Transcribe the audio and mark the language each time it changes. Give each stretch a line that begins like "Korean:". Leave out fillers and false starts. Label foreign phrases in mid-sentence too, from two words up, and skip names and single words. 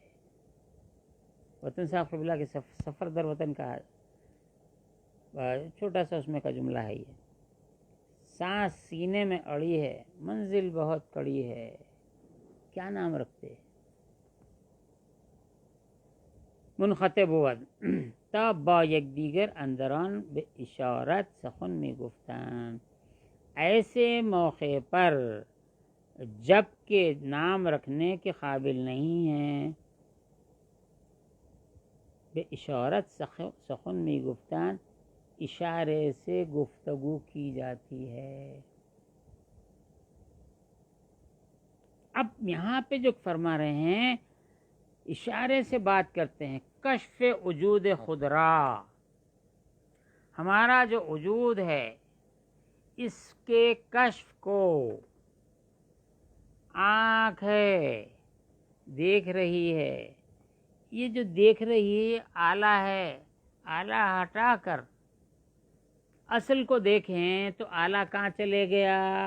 Urdu: وطن صاحب قبلہ کے
Persian: سفر در وطن
Urdu: کا چھوٹا سا اس میں کا جملہ ہے یہ، سانس سینے میں اڑی ہے، منزل بہت کڑی ہے، کیا نام رکھتے؟
Persian: منقطع بود تا با یک دیگر اندران به اشارت سخن می گفتند،
Urdu: ایسے موقع پر جب کہ نام رکھنے کے قابل نہیں ہیں،
Persian: بے اشارت سخن میں گفتن،
Urdu: اشارے سے گفتگو کی جاتی ہے۔ اب یہاں پہ جو فرما رہے ہیں اشارے سے بات کرتے ہیں،
Persian: کشف وجود خود را،
Urdu: ہمارا جو وجود ہے اس کے کشف کو آنکھ ہے، دیکھ رہی ہے۔ یہ جو دیکھ رہی ہے آلہ ہے، آلہ ہٹا کر اصل کو دیکھیں تو آلہ کہاں چلے گیا؟